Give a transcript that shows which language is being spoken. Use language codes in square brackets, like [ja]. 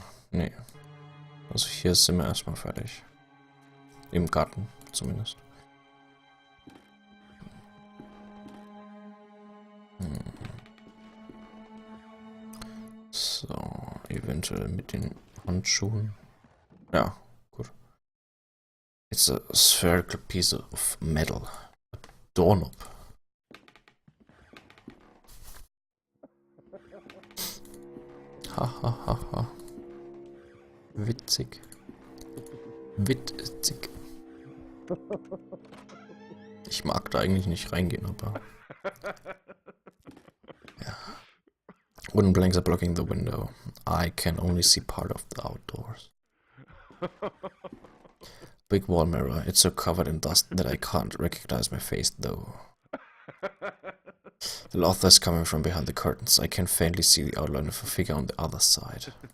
[de] Nee. Also hier sind wir erstmal fertig. Im Garten zumindest. So, eventuell mit den Handschuhen. Ja, gut. [en] It's a spherical piece of metal. A doorknob. [de] Ha ha ha ha. Witzig. Witzig. Ich mag da eigentlich nicht reingehen, aber... Ja. [en] Wooden planks are blocking the window. I can only see part of the outdoors. Big wall mirror. It's so covered in dust that I can't recognize my face, though. The laughter is coming from behind the curtains. I can faintly see the outline of a figure on the other side.